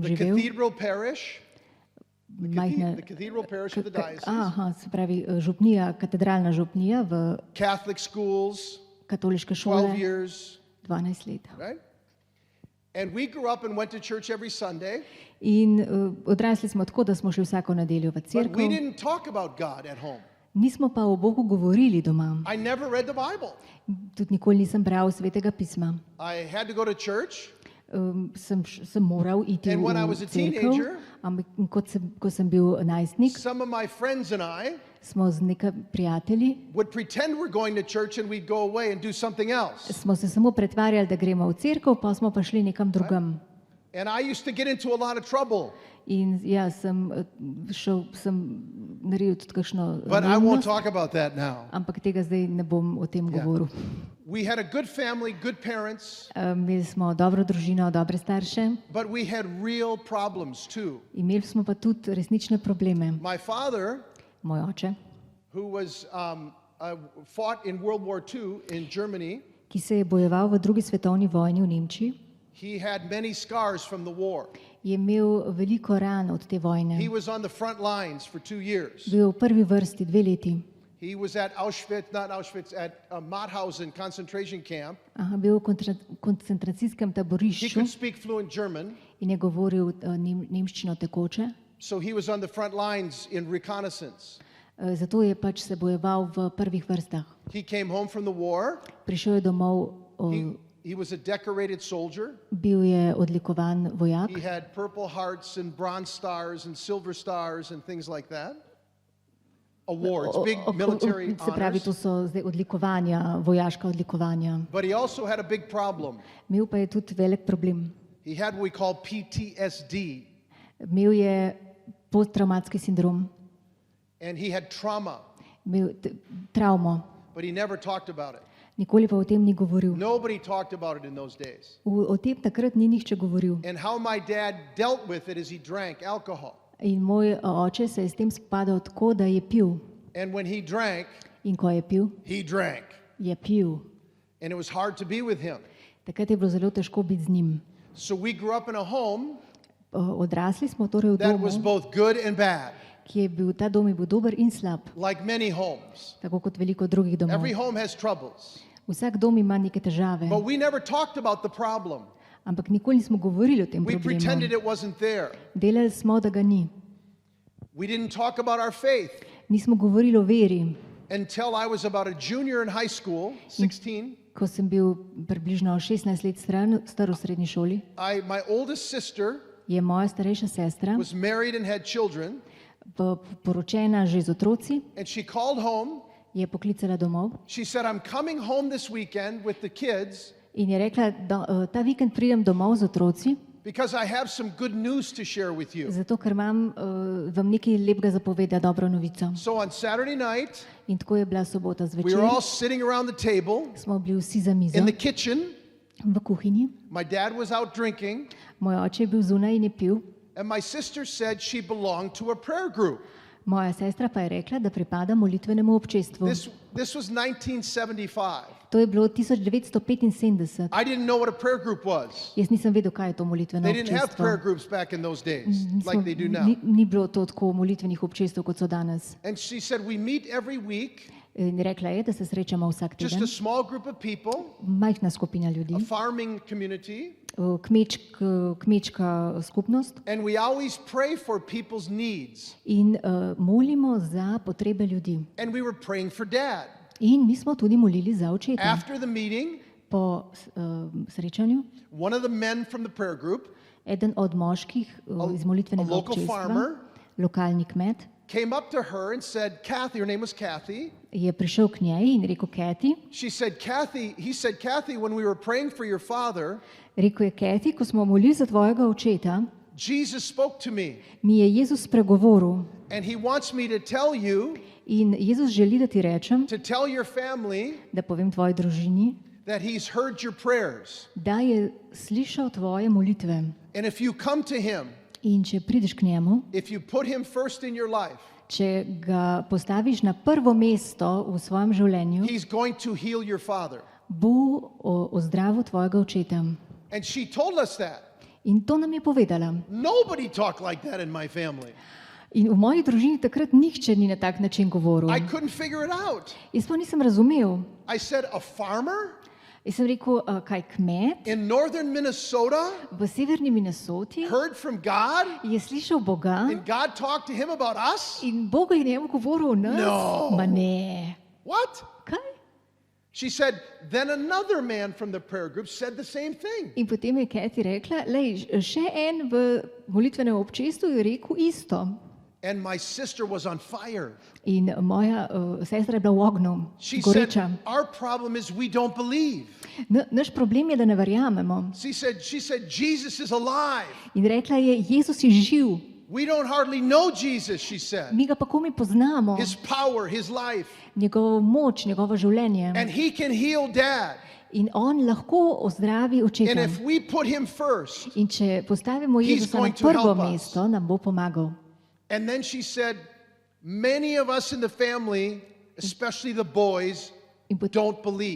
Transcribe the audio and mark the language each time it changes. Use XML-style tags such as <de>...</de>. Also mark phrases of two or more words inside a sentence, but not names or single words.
<en>The</en> <sl>živel.</sl> <en>cathedral parish,</en> <sl>Majhna,</sl> <en>the cathedral parish of the diocese.</en> <sl>aha, se pravi župnija, katedralna župnija v</sl> <en>Catholic schools,</en> <sl>katoliške 12 šole,</sl> <en>years,</en> <sl>12 let.</sl> <en>right? And we grew up and went to church every Sunday,</en> <sl>In odrasli smo tako, da smo šli vsako nedeljo v</sl> <en>but we</en> <sl>cerkev.</sl> <en>didn't talk about God at home.</en> <sl>Nismo pa o Bogu govorili doma.</sl> <en>I never read the Bible.</en> <sl>Tudi nikoli nisem bral Svetega pisma.</sl> <en>I had to go to church,</en> <sl>Sem moral iti</sl> <en>And when I was</en> <sl>v</sl> <en>a</en> <sl>cerkev,</sl> <en>teenager,</en> <sl>ampak ko sem bil najstnik,</sl> <en>some of my friends and I</en> <sl>smo z nekaj prijatelji,</sl> <en>would pretend we're going to church and we'd go away and do something else.</en> <sl>smo se samo pretvarjali, da gremo v cerkev, pa smo pa šli nekam drugam.</sl> <en>And I used to get into a lot of trouble,</en> <sl>In ja, sem naredil tudi kakšno</sl> <en>but I won't</en> <sl>neumnost,</sl> <en>talk about that now.</en> <sl>ampak tega zdaj ne bom o tem govoril.</sl> <en>We had a good family, good parents,</en> <sl>Imeli smo dobro družino, dobre starše,</sl> <en>but we had real problems too.</en> <sl>imeli smo pa tudi resnične probleme.</sl> <en>My father,</en> <sl>Moj oče,</sl> <en>who was fought in World War II in Germany,</en> <sl>ki se je bojeval v drugi svetovni vojni v Nemčiji,</sl> <en>he had many scars from the war.</en> <sl>je imel veliko ran od te vojne.</sl> <en>He was on the front lines for 2 years.</en> <sl>Bil v prvi vrsti 2 leti.</sl> <en>He was at at Mauthausen concentration camp.</en> <sl>Aha, bil v koncentracijskem</sl> <en>He</en> <sl>taborišču</sl> <en>could speak fluent German,</en> <sl>in je govoril nemščino tekoče.</sl> <en>so he was on the front lines in reconnaissance.</en> <sl>Zato je pač se bojeval v prvih vrstah.</sl> <en>He came home from the war.</en> <sl>Prišel je domov,</sl> <en>He was a decorated soldier.</en> <sl>bil je odlikovan vojak.</sl> <en>He had Purple Hearts and Bronze Stars and Silver Stars and things like that. Awards, big military</en> <sl>Se pravi, to</sl> <en>honors.</en> <sl>so zdaj odlikovanja, vojaška odlikovanja.</sl> <en>But he also had a big problem.</en> <sl>Imel pa je tudi velik problem.</sl> <en>He had what we call PTSD,</en> <sl>Imel je posttraumatski sindrom,</sl> <en>and he had trauma,</en> <sl>imel travmo.</sl> <en>but he never talked about it.</en> <sl>Nikoli pa o tem ni govoril.</sl> <en>Nobody talked about it in those days.</en> <sl>O tem takrat ni nihče govoril.</sl> <en>And how my dad dealt with it is he drank alcohol.</en> <sl>In moj oče se je s tem spopadal tako, da je pil.</sl> <en>And when he drank,</en> <sl>In ko je pil,</sl> <en>he drank.</en> <sl>je pil.</sl> <en>And it was hard to be with him.</en> <sl>Takrat je bilo zelo težko biti z njim.</sl> <en>So we grew up in a home</en> <sl>Odrasli smo torej v</sl> <en>that</en> <sl>domu,</sl> <en>was both good and bad,</en> <sl>ki je bil, ta dom je bil dober in slab,</sl> <en>like many homes.</en> <sl>tako kot veliko drugih domov.</sl> <en>Every home has troubles.</en> <sl>Vsak dom ima neke težave,</sl> <en>But we never talked about the problem.</en> <sl>ampak nikoli nismo govorili o tem</sl> <en>We</en> <sl>problemu.</sl> <en>pretended it wasn't there.</en> <sl>Delali smo, da ga ni.</sl> <en>We didn't talk about our faith</en> <sl>Nismo govorili o veri.</sl> <en>until I was about a junior in high school, 16.</en> <sl>Ko sem bil približno 16 let star v srednji šoli,</sl> <en>My oldest sister</en> <sl>je moja starejša sestra</sl> <en>was married and had children,</en> <sl>poročena že z otroci,</sl> <en>and she called home.</en> <sl>je poklicala domov</sl> <en>She said, I'm coming home this weekend with the kids</en> <sl>in je rekla, da ta vikend pridem domov z otroci,</sl> <en>because I have some good news to share with you.</en> <sl>zato ker imam vam nekaj lepega zapovedati, dobro novico.</sl> <en>So on Saturday night,</en> <sl>In tako je bila sobota</sl> <en>we</en> <sl>zvečer,</sl> <en>were all sitting around the table</en> <sl>smo bili vsi za mizo</sl> <en>in the kitchen,</en> <sl>v kuhinji.</sl> <en>My dad was out drinking,</en> <sl>Moj oče je bil zunaj in je pil.</sl> <en>and my sister said she belonged to a prayer group.</en> <sl>Moja sestra pa je rekla, da pripada molitvenemu občestvu.</sl> <en>This was 1975.</en> <sl>To je bilo 1975.</sl> <en>I didn't know what a prayer group was.</en> <sl>Jaz nisem vedel, kaj je to molitveno</sl> <en>They didn't have</en> <sl>občestvo.</sl> <en>prayer groups back in those days like they do now.</en> <sl>Ni bilo to tako molitvenih občestev, kot so danes.</sl> <en>And she said, we meet every week,</en> <sl>In rekla je, da se srečamo vsak</sl> <en>just</en> <sl>teden.</sl> <en>a small group of people,</en> <sl>Majhna skupina ljudi,</sl> <en>a farming community,</en> <sl>kmečka skupnost</sl> <en>and we always pray for people's needs.</en> <sl>in molimo za potrebe ljudi.</sl> <en>And we were praying for Dad.</en> <sl>In mi smo tudi molili za očeta.</sl> <en>After the meeting,</en> <sl>Po srečanju,</sl> <en>one of the men from the prayer group</en> <sl>eden od moških iz molitvenega</sl> <en>a local</en> <sl>občestva,</sl> <en>farmer,</en> <sl>lokalni kmet,</sl> <en>came up to her and said, Kathy, her name was Kathy.</en> <sl>je prišel k njej in rekel, Kathy,</sl> <en>He said, Kathy, when we were praying for your father,</en> <sl>rekel je, Kathy, ko smo molili za tvojega očeta,</sl> <en>Jesus spoke to me,</en> <sl>mi je Jezus spregovoril</sl> <en>and he wants me to tell you,</en> <sl>in Jezus želi, da ti rečem,</sl> <en>to tell your family</en> <sl>da povem tvoji družini,</sl> <en>that he's heard your prayers.</en> <sl>da je slišal tvoje molitve.</sl> <en>And if you come to him,</en> <sl>In če prideš k njemu,</sl> <en>if you put him first in your life,</en> <sl>če ga postaviš na prvo mesto v svojem življenju,</sl> <en>he's going to heal your father.</en> <sl>bo ozdravil tvojega očeta.</sl> <en>And she told us that.</en> <sl>In to nam je povedala.</sl> <en>Nobody talked like that in my family.</en> <sl>In v moji družini takrat nihče ni na tak način govoril.</sl> <en>I couldn't figure it out.</en> <sl>Jaz pa nisem razumel.</sl> <en>I said, a farmer</en> <sl>Jaz sem rekel, kaj kmet</sl> <en>in northern Minnesota</en> <sl>v severni Minnesoti</sl> <en>heard from God</en> <sl>je slišal Boga</sl> <en>and God talked to him about us?</en> <sl>in Boga je njemu govoril o nas?</sl> <en>No.</en> <sl>Ma ne.</sl> <en>What?</en> <sl>Kaj?</sl> <en>She said, then another man from the prayer group said the same thing.</en> <sl>In potem je Kathy rekla, lej, še en v molitvenem občestvu je rekel isto.</sl> <en>And my sister was on fire.</en> <sl>In moja sestra je bila v ognju,</sl> <en>She</en> <sl>goreča.</sl> <en>said, our problem is we don't believe.</en> <sl>Naš problem je, da ne verjamemo.</sl> <en>She said, Jesus is alive.</en> <sl>In rekla je, Jezus je živ.</sl> <en>We don't hardly know Jesus, she said.</en> <sl>Mi ga pa komaj poznamo,</sl> <en>His power, his life.</en> <sl>njegovo moč, njegovo življenje.</sl> <en>And he can heal Dad.</en> <sl>In on lahko ozdravi</sl> <en>And</en> <sl>očeta.</sl> <en>if we put him first.</en> <sl>In če postavimo</sl> <en>He's</en> <sl>Jezusa na</sl> <en>going to</en> <sl>prvo</sl> <en>help us.</en> <sl>mesto, nam bo pomagal.</sl> <en>And then she said, many of us in the family, especially the boys, don't believe.</en>